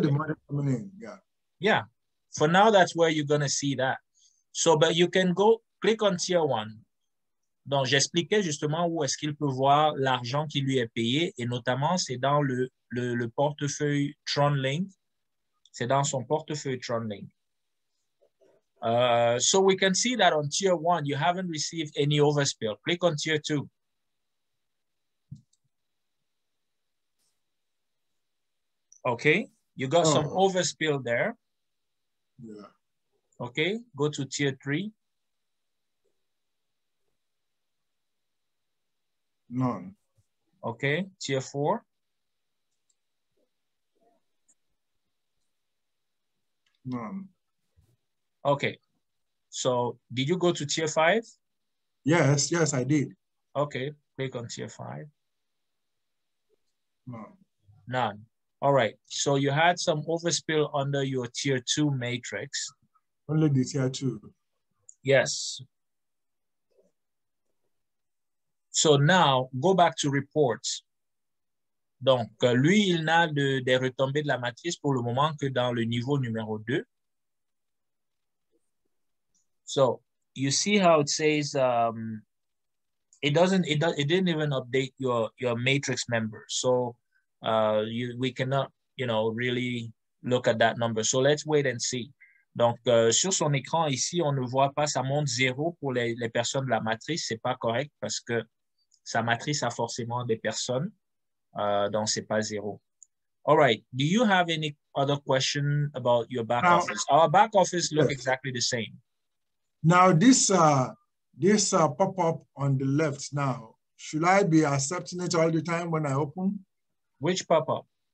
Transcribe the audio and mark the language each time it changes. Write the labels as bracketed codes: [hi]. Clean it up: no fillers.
[en] We saw the money coming in. Yeah. Yeah. For now, that's where you're going to see that. So, but you can go click on tier 1. [fr] Donc, j'expliquais justement où est-ce qu'il peut voir l'argent qui lui est payé et notamment, c'est dans le portefeuille TronLink. C'est dans son portefeuille TronLink. [en] So we can see that on tier 1, you haven't received any overspill. Click on tier 2. Okay, you got some overspill there. Yeah. Okay, go to tier 3. None. Okay, tier 4. None. Okay, so did you go to tier 5? Yes, I did. Okay, click on tier 5. None. None. All right, so you had some overspill under your tier 2 matrix. Only the tier 2. Yes. So now, go back to reports. [fr] Donc, lui, il n'a des retombées de la matrice pour le moment que dans le niveau numéro 2. [en] So, you see how it says, it didn't even update your matrix member. So, we cannot, you know, really look at that number. So, let's wait and see. [fr] Donc, sur son écran ici, on ne voit pas, ça monte 0 pour les personnes de la matrice. C'est pas correct parce que sa matrice a forcément des personnes, donc c'est pas 0. [en] All right. Do you have any other question about your back office? Our back office look exactly the same. Now this pop-up on the left now, should I be accepting it all the time when I open? Which pop-up?